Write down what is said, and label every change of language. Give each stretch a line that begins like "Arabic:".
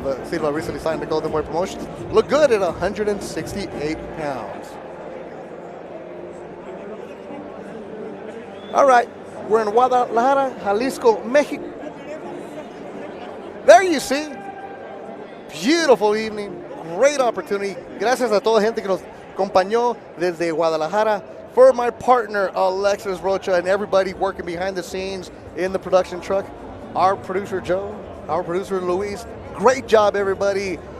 English: The Silva recently signed the Golden Boy Promotions. Look good at 168 pounds. All right, we're in Guadalajara, Jalisco, Mexico. There you see, beautiful evening, great opportunity.
Spanish: Gracias a toda la gente que nos acompañó desde Guadalajara.
English: For my partner, Alexis Rocha, and everybody working behind the scenes in the production truck, our producer, Joe, our producer, Luis. Great job, everybody.